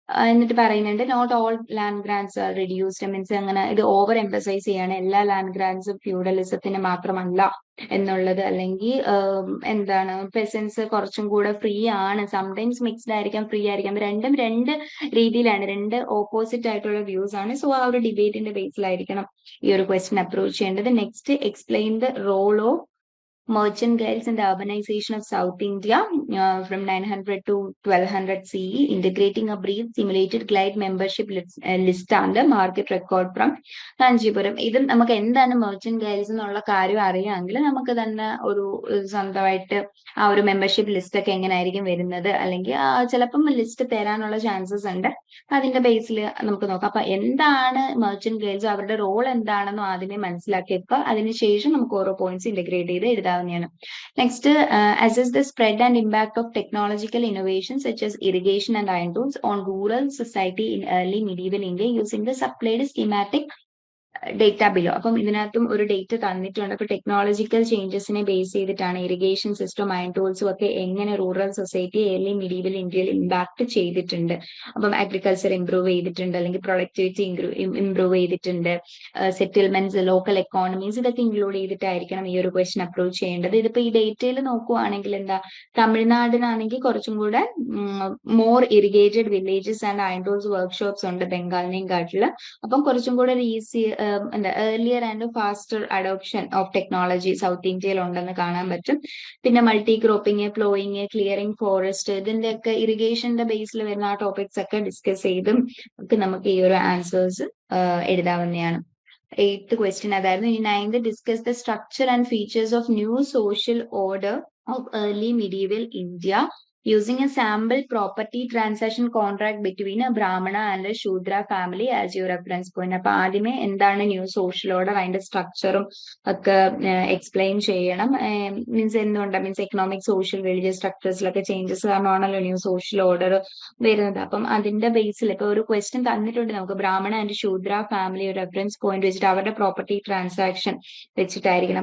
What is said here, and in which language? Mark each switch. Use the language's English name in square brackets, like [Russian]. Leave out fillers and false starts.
[Malayalam] എന്നിട്ട് പറയുന്നുണ്ട് [English] not all land grants are reduced, [Malayalam] means അങ്ങനെ ഇത് ഓവർ എംഫസൈസ് ചെയ്യാണ്, എല്ലാ ലാൻഡ് ഗ്രാൻസും ഫ്യൂഡലിസത്തിന് മാത്രമല്ല എന്നുള്ളത്. അല്ലെങ്കിൽ എന്താണ്, പെസൻസ് കുറച്ചും കൂടെ ഫ്രീ ആണ്, സംടൈംസ് മിക്സ്ഡ് ആയിരിക്കാം, ഫ്രീ ആയിരിക്കാം. രണ്ടും രണ്ട് രീതിയിലാണ്, രണ്ട് ഓപ്പോസിറ്റ് ആയിട്ടുള്ള വ്യൂസ് ആണ്. സോ ആ ഒരു ഡിബേറ്റിന്റെ ബേസിലായിരിക്കണം ഈ ഒരു ക്വസ്റ്റ്യൻ അപ്രോച്ച് ചെയ്യേണ്ടത്. [English] Next, explain the role of merchant guilds and the urbanization of South India from 900 to 1200 CE, integrating a brief simulated glide membership list and a market record from Kanchipuram. [Malayalam] ഇത് നമുക്ക് എന്താണ് merchant Giles എന്നുള്ള കാര്യം അറിയാമെങ്കിൽ നമുക്ക് തന്നെ ഒരു സ്വന്തമായിട്ട് ആ ഒരു മെമ്പർഷിപ്പ് ലിസ്റ്റ് ഒക്കെ എങ്ങനെയായിരിക്കും വരുന്നത്, അല്ലെങ്കിൽ ചിലപ്പം ലിസ്റ്റ് തരാനുള്ള ചാൻസസ് ഉണ്ട്. അതിന്റെ ബേസിൽ നമുക്ക് നോക്കാം. അപ്പൊ എന്താണ് മെർച്ചന്റ് ഗൈൽസ്, അവരുടെ റോൾ എന്താണെന്നും ആദ്യമേ മനസ്സിലാക്കി വെക്കുക. അതിനുശേഷം നമുക്ക് ഓരോ പോയിന്റ്സ് ഇന്റഗ്രേറ്റ് ചെയ്ത് എഴുതാവുന്നതാണ്. [English] Next, assess the spread and impact of technological innovations such as irrigation and iron tools on rural society in early medieval India using the supplied schematic data below. [Malayalam] അപ്പം ഇതിനകത്തും ഒരു ഡേറ്റ തന്നിട്ടുണ്ട്. അപ്പൊ technological ചേഞ്ചസിനെ base ചെയ്തിട്ടാണ് irrigation system, iron ടൂൾസും ഒക്കെ എങ്ങനെ rural society early medieval ഇന്ത്യയിൽ impact ചെയ്തിട്ടുണ്ട്. അപ്പം അഗ്രികൾച്ചർ ഇംപ്രൂവ് ചെയ്തിട്ടുണ്ട്, അല്ലെങ്കിൽ പ്രൊഡക്ടിവിറ്റി ഇംപ്രൂവ് ചെയ്തിട്ടുണ്ട്, സെറ്റിൽമെന്റ്സ്, ലോക്കൽ എക്കോണമീസ്, ഇതൊക്കെ ഇൻക്ലൂഡ് ചെയ്തിട്ടായിരിക്കണം ഈ ഒരു ക്വസ്റ്റ്യൻ അപ്രോച്ച് ചെയ്യേണ്ടത്. ഇതിപ്പോ ഈ ഡേറ്റയിൽ നോക്കുവാണെങ്കിൽ എന്താ, തമിഴ്നാടിനാണെങ്കിൽ കുറച്ചും കൂടെ [English] more irrigated villages and iron tools workshops [Malayalam] ഉണ്ട് ബംഗാളിനെയും കാട്ടില്. അപ്പം കുറച്ചും കൂടെ ഈസി എന്താ [English] earlier and faster adoption of technology [Malayalam] south ഇന്ത്യയിൽ ഉണ്ടെന്ന് കാണാൻ പറ്റും. പിന്നെ multi cropping, ploughing, clearing forest, ഇതിന്റെ ഒക്കെ ഇറിഗേഷന്റെ ബേസിൽ വരുന്ന ആ ടോപ്പിക്സ് ഒക്കെ ഡിസ്കസ് ചെയ്തും ഒക്കെ നമുക്ക് ഈ ഒരു ആൻസേഴ്സ് എഴുതാവുന്നതാണ്. 8th ക്വസ്റ്റ്യൻ അതായിരുന്നു. ഇനി [English] 9th, discuss the structure and features of new social order of early medieval India using a sample property transaction contract between a Brahmana and a Shudra family as your reference point. [Malayalam] അപ്പൊ ആദ്യമേ എന്താണ് new social order, അതിന്റെ സ്ട്രക്ചറും ഒക്കെ explain ചെയ്യണം. Means എന്തുകൊണ്ടാണ്, means economic, social, religious സ്ട്രക്ചേഴ്സിലൊക്കെ changes കാരണമാണല്ലോ new social order വരുന്നത്. അപ്പം അതിന്റെ ബേസിൽ ഇപ്പൊ ഒരു ക്വസ്റ്റ്യൻ തന്നിട്ടുണ്ട് നമുക്ക്, ബ്രാഹ്മണ ആൻഡ് ശൂദ്ര ഫാമിലി ഒരു റെഫറൻസ് പോയിന്റ് വെച്ചിട്ട് അവരുടെ പ്രോപ്പർട്ടി ട്രാൻസാക്ഷൻ വെച്ചിട്ടായിരിക്കണം.